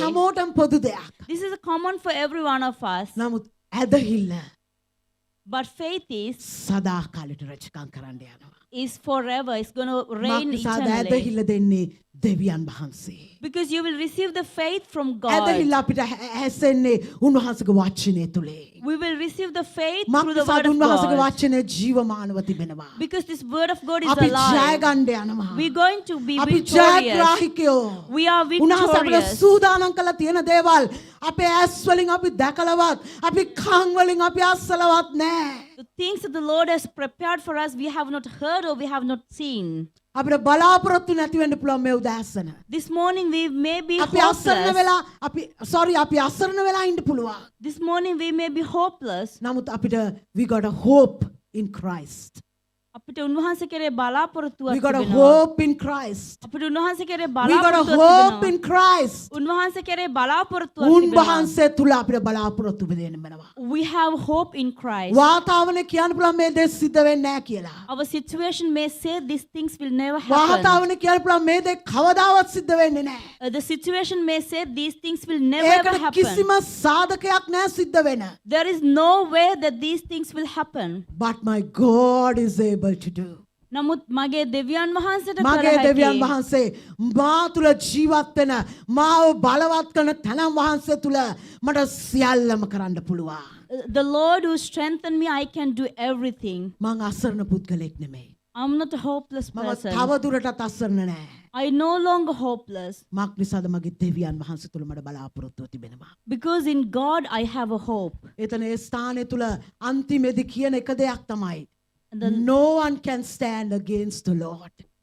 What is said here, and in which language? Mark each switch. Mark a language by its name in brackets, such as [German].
[Sinhala] හැමෝටම පොදු දෙයක්. [English] This is common for every one of us. [Sinhala] නමුත් ඇදහිල්ල [English] But faith [Sinhala] සදාකාලෙට රැකගන්න කරන්න යනවා. [English] is forever. It's going to reign [Sinhala] මාක්නිසාද [English] eternally. [Sinhala] ඇදහිල්ල දෙන්නේ දෙවියන් වහන්සේ. [English] Because you will receive the faith from God. [Sinhala] ඇදහිල්ල අපිට ඇසෙන්නේ උන්වහන්සේගේ වචනේ තුලේ. [English] We will receive the faith through the [Sinhala] මාක්නිසාද [English] word of [Sinhala] උන්වහන්සේගේ [English] God. [Sinhala] වචනේ ජීවමානව තිබෙනවා. [English] Because this word of God is [Sinhala] අපි ජය [English] alive. [Sinhala] ගන්න යනවා. [English] We're going to be [Sinhala] අපි [English] victorious. [Sinhala] ජයග්‍රාහිකයෝ. [English] We are [Sinhala] උන්වහන්සේ අපිට [English] victorious. [Sinhala] සූදානම් කළා තියෙන දේවල් අපේ ඇස් වලින් අපි දැකලවත් අපි කන් වලින් අපි අස්සලවත් නැහැ. [English] The things that the Lord has prepared for us, we have not heard or we have not seen. [Sinhala] අපිට බලාපොරොත්තු නැති වෙන්න පුළුවන් මේ උදෑසන. [English] This morning we may be [Sinhala] අපි අසරණ [English] hopeless. [Sinhala] වෙලා අපි අසරණ වෙලා ඉන්න පුළුවන්. [English] This morning we may be hopeless. [Sinhala] නමුත් අපිට [English] we got a hope in Christ. [Sinhala] අපිට උන්වහන්සේ කෙරේ බලාපොරොත්තුවක් [English] We got a [Sinhala] තිබෙනවා. [English] hope in Christ. [Sinhala] අපිට උන්වහන්සේ කෙරේ [English] We got a [Sinhala] බලාපොරොත්තුවක් [English] hope [Sinhala] තිබෙනවා. [English] in Christ. [Sinhala] උන්වහන්සේ කෙරේ බලාපොරොත්තුවක් තිබෙනවා. උන්වහන්සේ තුල අපිට බලාපොරොත්තු වෙන්න වෙනවා. [English] We have hope in Christ. [Sinhala] වාතාවරණය කියන්න පුළුවන් මේ දේ සිද්ධ වෙන්නේ නැහැ කියලා. [English] Our situation may say these things will never happen. [Sinhala] වාතාවරණය කියන්න පුළුවන් මේ දේ කවදාවත් සිද්ධ වෙන්නේ නැහැ. [English] The situation may say these things will never ever [Sinhala] ඒකට [English] happen. [Sinhala] කිසිම සාධකයක් නැහැ සිද්ධ වෙන. [English] There is no way that these things will happen. But my God is able to do. [Sinhala] නමුත් මගේ දෙවියන් වහන්සේට කළ මගේ දෙවියන් හැකි. වහන්සේ මා තුල ජීවත් වෙන මාව බලවත් කරන තැනන් වහන්සේ තුල මට සියල්ලම කරන්න පුළුවන්. [English] The Lord who strengthened me, I can do everything. [Sinhala] මං අසරණ පුද්ගලෙක් නෙමෙයි. [English] I'm not a hopeless [Sinhala] මම [English] person. [Sinhala] තව දුරටත් අසරණ නැහැ. [English] I no longer hopeless. [Sinhala] මක් නිසාද මගේ දෙවියන් වහන්සේ තුල මට බලාපොරොත්තුව තිබෙනවා. [English] Because in God I have a hope. [Sinhala] එතන ඒ ස්ථානය තුල අන්තිමේදී කියන එක දෙයක් තමයි. [English] And the No one can stand against the Lord.